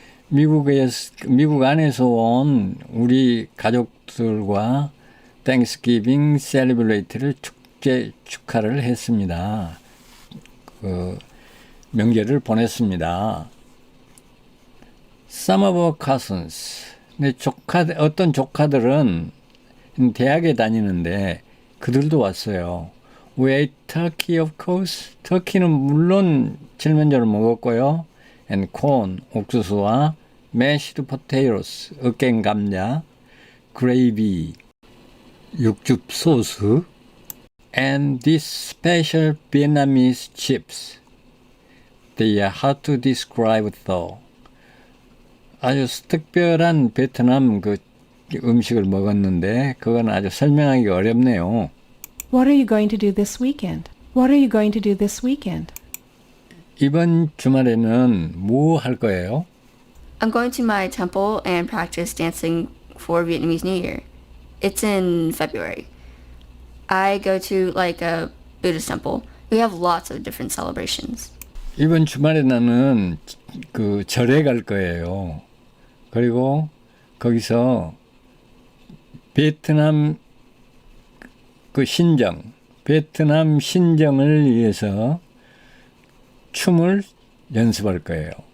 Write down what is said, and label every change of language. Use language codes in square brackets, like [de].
[ko] 미국 안에서 온 우리 가족들과 Thanksgiving celebrate를 축하를 했습니다. 그 명절을 보냈습니다. [en] Some of our cousins, [ko] 어떤 조카들은 대학에 다니는데 그들도 왔어요. [en] We ate turkey, of course. [ko] 터키는 물론 칠면조를 먹었고요. [en] And corn, [ko] 옥수수와 [en] mashed potatoes, [ko] 으깬 감자, [en] gravy, [ko] 육즙 소스, [en] and these special Vietnamese chips. They are hard to describe though. [ko] 아주 특별한 베트남 그 음식을 먹었는데 그건 아주 설명하기 어렵네요. [en] What are you going to do this weekend? What are you going to do this weekend? [ko] 이번 주말에는 뭐 할 거예요? [en] I'm going to my temple and practice dancing for Vietnamese New Year. It's in February. I go to like a Buddhist temple. We have lots of different celebrations. [ko] 이번 주말에 나는 그 절에 갈 거예요. 그리고 거기서 베트남 베트남 신정을 위해서 춤을 연습할 거예요.